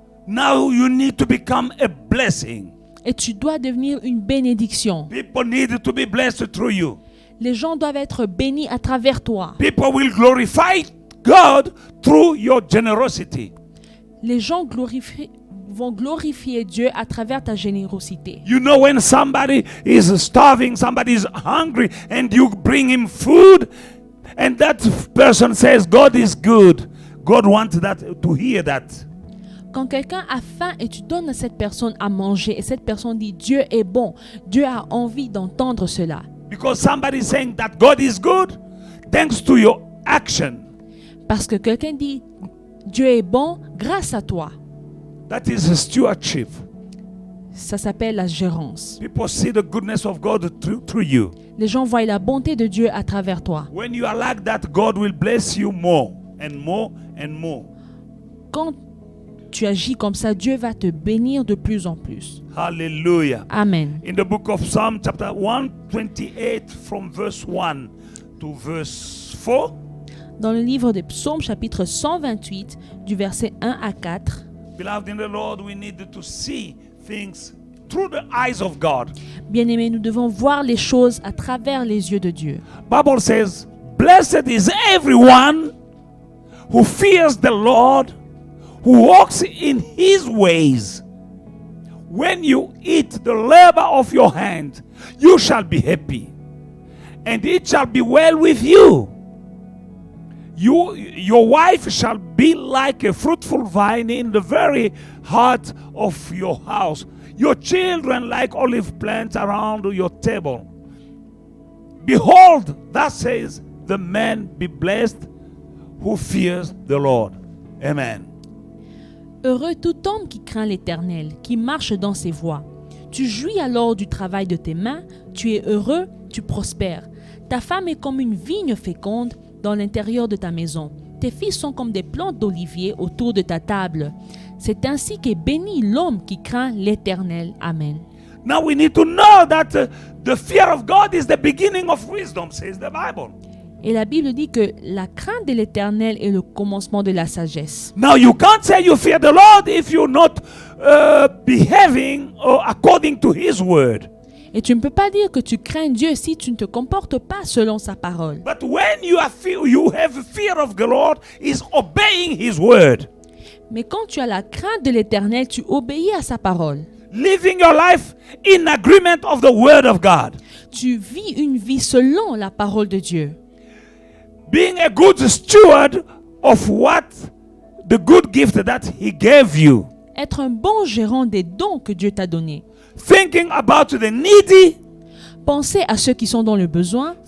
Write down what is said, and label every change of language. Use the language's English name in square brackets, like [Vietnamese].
[English] Now you need to become a blessing. [French] Et tu dois devenir une bénédiction. [English] People need to be blessed through you. [French] Les gens doivent être bénis à travers toi. [English] People will glorify God through your generosity. [French] Les gens vont glorifier Dieu à travers ta générosité. [English] You know, when somebody is starving, somebody is hungry, and you bring him food, and that person says, God is good. God wants that to hear that. [French] Quand quelqu'un a faim et tu donnes à cette personne à manger et cette personne dit Dieu est bon, Dieu a envie d'entendre cela. [English] Because somebody is saying that God is good, thanks to your action. [French] Parce que quelqu'un dit, Dieu est bon grâce à toi. [English] That is a stewardship. [French] Ça s'appelle la gérance. [English] People see the goodness of God through you. [French] Les gens voient la bonté de Dieu à travers toi. [English] When you are like that, God will bless you more and more and more. [French] Quand tu agis comme ça, Dieu va te bénir de plus en plus. Hallelujah. Amen. [English] In the book of Psalm chapter 128 from verse 1 to verse 4, [French] Dans le livre des Psaumes, chapitre 128, du verset 1 à 4, [English] beloved in the Lord, we need to see things through the eyes of God. [French] bien-aimés, nous devons voir les choses à travers les yeux de Dieu. [English] Bible says, blessed is everyone who fears the Lord, who walks in his ways. When you eat the labor of your hand, you shall be happy, and it shall be well with you. Your wife shall be like a fruitful vine in the very heart of your house. Your children like olive plants around your table. Behold, thus says the man, be blessed who fears the Lord. Amen. [French] Heureux tout homme qui craint l'Éternel, qui marche dans ses voies. Tu jouis alors du travail de tes mains, tu es heureux, tu prospères. Ta femme est comme une vigne féconde dans l'intérieur de ta maison. Tes fils sont comme des plantes d'olivier autour de ta table. C'est ainsi qu'est béni l'homme qui craint l'Éternel. Amen. [English] Now we need to know that the fear of God is the beginning of wisdom, says the Bible. [French] Et la Bible dit que la crainte de l'Éternel est le commencement de la sagesse. [English] Now you can't say you fear the Lord if you're not behaving according to His word. [French] Et tu ne peux pas dire que tu crains Dieu si tu ne te comportes pas selon sa parole. [English] But when you have fear of the Lord, is obeying His word. [French] Mais quand tu as la crainte de l'Éternel, tu obéis à sa parole. [English] Living your life in agreement of the word of God. [French] Tu vis une vie selon la parole de Dieu. [English] Being a good steward of what the good gift that He gave you. [French] Être un bon gérant des dons que Dieu t'a donnés. [English] Thinking about the needy. [French] Penser à ceux qui sont dans le besoin.